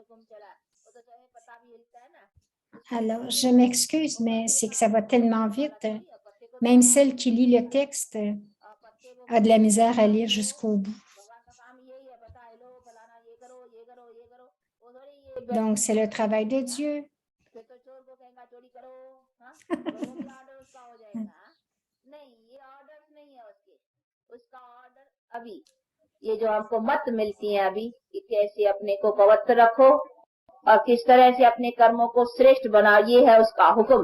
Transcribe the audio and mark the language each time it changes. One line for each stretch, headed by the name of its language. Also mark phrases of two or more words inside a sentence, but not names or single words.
French: Alors, je m'excuse, mais c'est que ça va tellement vite. Même celle qui lit le texte a de la misère à lire jusqu'au bout. Donc, c'est le travail de Dieu.
Hindi: ये जो आपको मत मिलती है अभी कि कैसे अपने को पवित्र रखो और किस तरह से अपने कर्मों को श्रेष्ठ बनाओ, ये है उसका हुक्म।